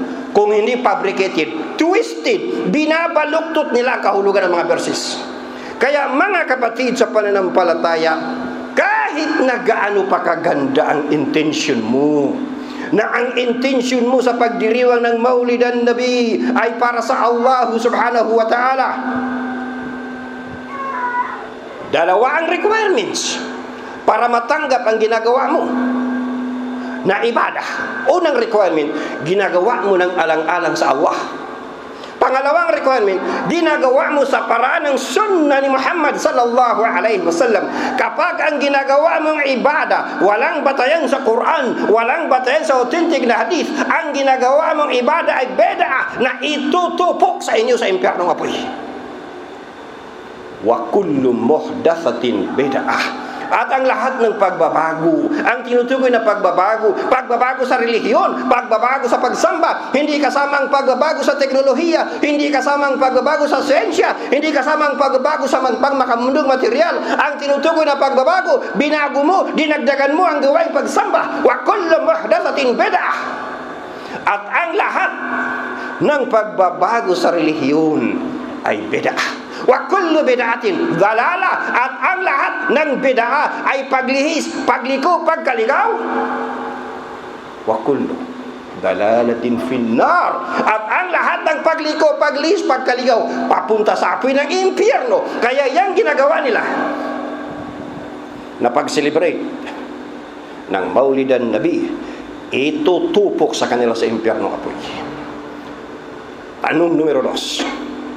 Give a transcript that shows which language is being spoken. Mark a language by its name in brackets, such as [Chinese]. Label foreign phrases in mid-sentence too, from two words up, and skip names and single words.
[Filipino] Kung hindi [English] fabricated, twisted, [Filipino] binabaluktot nila ang kahulugan ng mga verses. Kaya mga kapatid sa pananampalataya, kahit na gaano pa kaganda ang intention mo, na ang intention mo sa pagdiriwang ng Maulidan Nabi ay para sa Allah [Arabic] سبحانه وتعالى, [Filipino] dalawa ang requirements para matanggap ang ginagawa mo na ibadah. Unang requirement, ginagawa mo ng alang-alang sa Allah. Pangalawang requirement, ginagawa mo sa paraan ng sunnah ni Muhammad [Arabic] صلى الله عليه وسلم. [Filipino] Kapag ang ginagawa mong ibada walang batayan sa Quran, walang batayan sa authentic na hadith, ang ginagawa mong ibada ay bid'ah na itutupok sa inyo sa impyernong apoy. [Arabic] وكل محدثة بدعة. [Filipino] At ang lahat ng pagbabago, ang tinutukoy na pagbabago, pagbabago sa relihiyon, pagbabago sa pagsamba, hindi kasama ang pagbabago sa teknolohiya, hindi kasama ang pagbabago sa siyensya, hindi kasama ang pagbabago sa pangmakamundong material. Ang tinutukoy na pagbabago, binago mo, dinagdagan mo ang gawaing pagsamba. [Arabic] وكل محدثة بدعة. [Filipino] At ang lahat ng pagbabago sa relihiyon ay bid'ah. [Arabic] وكل بدعة ضلالة. [Filipino] At ang lahat ng bid'ah ay paglihis, pagliko, pagkaligaw. [Arabic] وكل ضلالة في النار. [Filipino] At ang lahat ng pagliko, paglihis, pagkaligaw papunta sa apoy ng impyerno. Kaya yang ginagawa nila na pag-celebrate ng Maulidan Nabi, itutupok sa kanila sa impyerno apoy. Tanong numero 2.